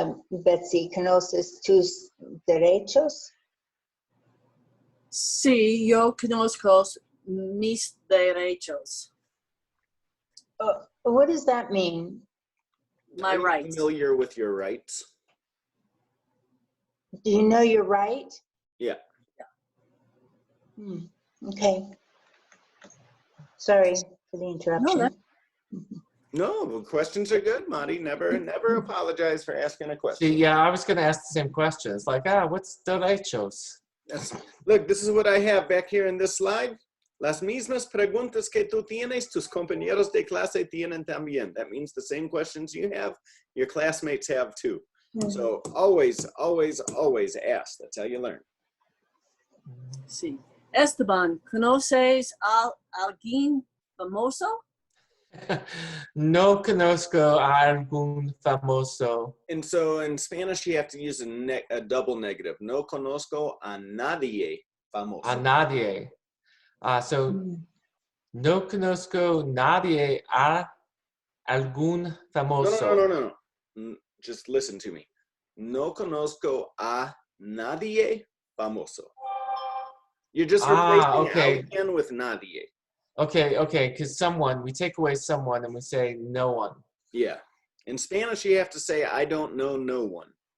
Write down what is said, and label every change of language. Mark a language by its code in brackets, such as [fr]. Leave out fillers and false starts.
[es] Betsy, ¿conoces tus derechos? Sí, yo conozco mis derechos. [en] What does that mean? My Are you rights. familiar with your rights? Do you know your right? Yeah. Okay. Sorry for the interruption. No, questions are good, Marty. Never apologize for asking a question. See, yeah, I was going to ask the same question. It's like, what's derechos? Look, this is what I have back here in this slide. [es] Las mismas preguntas que tú tienes, tus compañeros de clase tienen también. [en] That means the same questions you have, your classmates have too. So always ask. That's how you learn. [es] Sí. Esteban, ¿conoces a alguien famoso? No conozco a algún famoso. [en] And so in Spanish, you have to use a double negative. [es] No conozco a nadie famoso. A nadie. So, no conozco nadie a algún No, famoso. [en] no. Just listen to me. [es] No conozco a nadie famoso. [en] You're just replacing okay. alguien with nadie. Okay, because someone, we take away someone and we say no one. Yeah. In Spanish, you have to say, I don't know no one.